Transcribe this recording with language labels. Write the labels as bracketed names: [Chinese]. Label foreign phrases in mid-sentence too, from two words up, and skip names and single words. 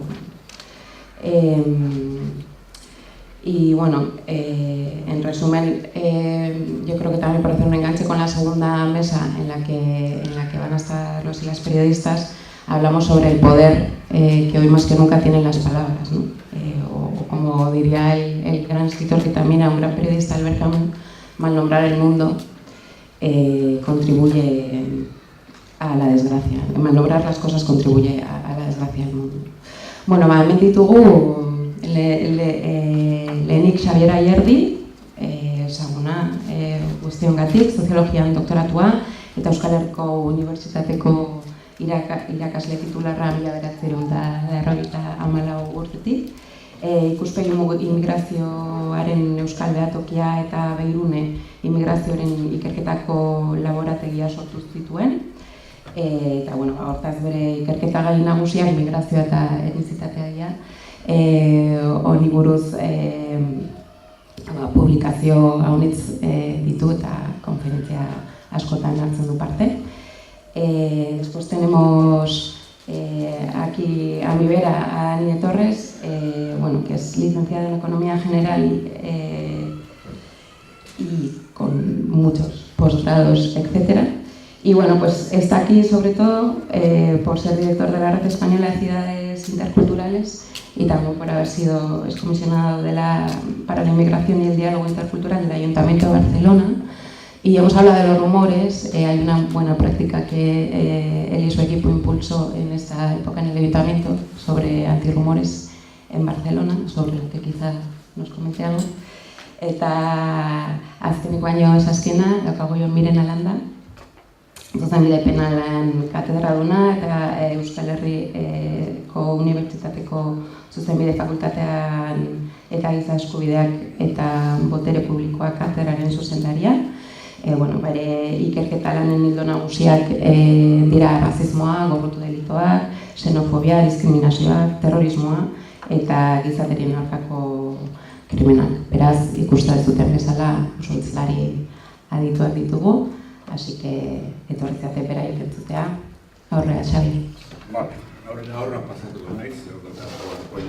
[Spanish] Y bueno, en resumen, yo creo que también para hacer un enganche con la segunda mesa en la que van a estar los y las periodistas, hablamos sobre el poder que hoy más que nunca tienen las palabras, ¿no? O como diría el gran escritor, que también era un gran periodista, Albert Camus, mal nombrar el mundo contribuye a la desgracia. Mal nombrar las cosas contribuye a la desgracia del mundo. [Basque] Bueno, hemen ditugu lehenik Xabier Ayerdi, ezaguna guztiongatik, soziologian doktoratua, eta Euskal Herriko Unibertsitateko irakasle titularra 1994 urtetik. Ikuspegi immigrazioaren Euskal Behatokia eta Beirune immigrazioaren ikerketako laborategia sortu zituen. Eta, bueno, hortaz bere ikerketa gai nagusiak immigrazioa eta etnizitatea dira. Honi buruz publikazio haunitz ditu eta konferentzia askotan hartzen du parte. [Spanish] Después tenemos aquí a mi vera a Anie Torres, que es licenciada en Economía General y con muchos posgrados, etc. Y bueno, pues está aquí sobre todo por ser director de la Red Española de Ciudades Interculturales y también por haber sido excomisionado para la inmigración y el diálogo intercultural del Ayuntamiento de Barcelona. Y hemos hablado de los rumores. Hay una buena práctica que él y su equipo impulsó en esta época en el Ayuntamiento sobre antirrumores en Barcelona, sobre lo que quizá nos comente algo. [Basque] Eta azkeneko baino ez azkena, daukagu joan Miren Alanda, Zuzenbide Penalen katedraduna eta Euskal Herriko Unibertsitateko Zuzenbide Fakultatean eta Giza Eskubideak eta Botere Publikoak katedraren zuzendaria. Bere ikerketa lanen ildo nagusiak dira rasismoa, gorroto delitoak, xenofobia, diskriminazioak, terrorismoa eta gizaterien aurkako krimenak. Beraz, ikusten ez duten bezala oso hizlari adituak ditugu, [Spanish] así que [Basque] etorrizate beraiek entzutea. Aurrera, Xabi. [Spanish] Vale, ahora [Basque] pasatuko naiz.